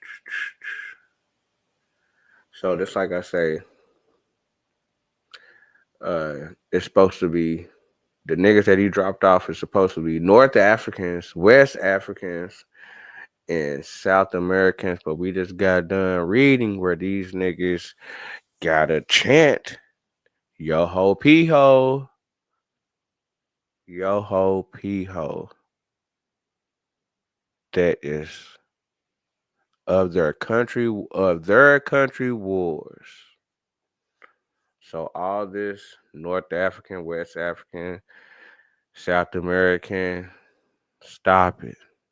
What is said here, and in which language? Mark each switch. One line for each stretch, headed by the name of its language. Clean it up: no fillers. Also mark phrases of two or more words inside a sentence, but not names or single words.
English: So just like I say, it's supposed to be the niggas that he dropped off is supposed to be North Africans, West Africans, and South Americans, but we just got done reading where these niggas gotta chant yo ho pee ho, yo ho pee ho. That is of their country wars. So all this North African, West African, South American, stop it.